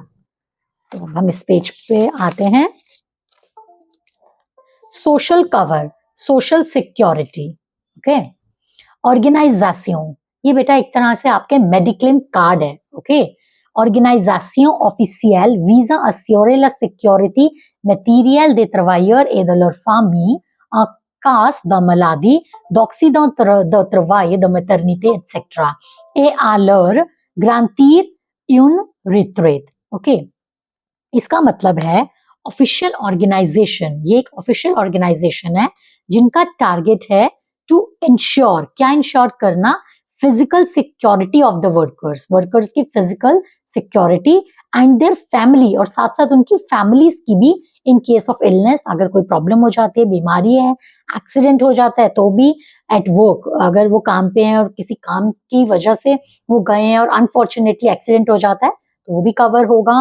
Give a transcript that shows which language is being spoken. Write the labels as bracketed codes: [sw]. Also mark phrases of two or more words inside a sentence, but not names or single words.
[hi] तो हम इस पेज पे आते हैं. [en] social cover, social security, okay. [hi] ऑर्गेनाइजेशन, ये बेटा एक तरह से आपके [en] mediclaim card [hi] है, ओके. [fr] organisation officielle visée assure la security material de travailleur et de leur famille en cas de maladie, d'accident de travail, de maternité, etc. et à leur garantir une retraite, [hi] ओके. इसका मतलब है [en] official organization. [hi] ये एक [en] official organization [hi] है जिनका टारगेट है [en] to ensure, [hi] क्या इंश्योर करना, [en] physical security of the workers, [hi] वर्कर्स की [en] physical security and their family, [hi] और साथ साथ उनकी फैमिलीज की भी, [en] in case of illness, [hi] अगर कोई प्रॉब्लम हो जाती है, बीमारी है, एक्सीडेंट हो जाता है, तो भी [en] at work, [hi] अगर वो काम पे हैं और किसी काम की वजह से वो गए हैं और [en] unfortunately accident [hi] हो जाता है, तो वो भी कवर होगा.